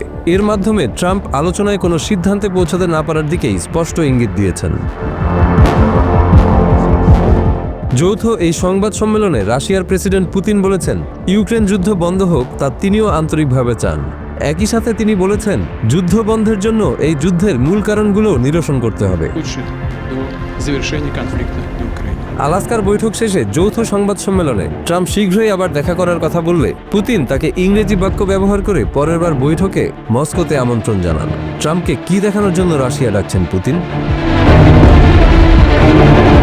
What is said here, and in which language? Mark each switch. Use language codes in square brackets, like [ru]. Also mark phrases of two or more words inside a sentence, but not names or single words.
[bn] এর মাধ্যমে ট্রাম্প আলোচনায় কোনো সিদ্ধান্তে পৌঁছাতে না পারার দিকেই স্পষ্ট ইঙ্গিত দিয়েছেন। যৌথ এই সংবাদ সম্মেলনে রাশিয়ার প্রেসিডেন্ট পুতিন বলেছেন, ইউক্রেন যুদ্ধ বন্ধ হোক তা তিনিও আন্তরিকভাবে চান। একই সাথে তিনি বলেছেন, যুদ্ধ বন্ধের জন্য এই যুদ্ধের মূল কারণগুলো নিরসন করতে হবে। [ru] Улучшит до завершения конфликта на Украине. [bn] আলাস্কার বৈঠক শেষে যৌথ সংবাদ সম্মেলনে ট্রাম্প শীঘ্রই আবার দেখা করার কথা বললে পুতিন তাকে ইংরেজি বাক্য ব্যবহার করে পরের বার বৈঠকে মস্কোতে আমন্ত্রণ জানান। ট্রাম্পকে কি দেখানোর জন্য রাশিয়া ডাকছেন পুতিন?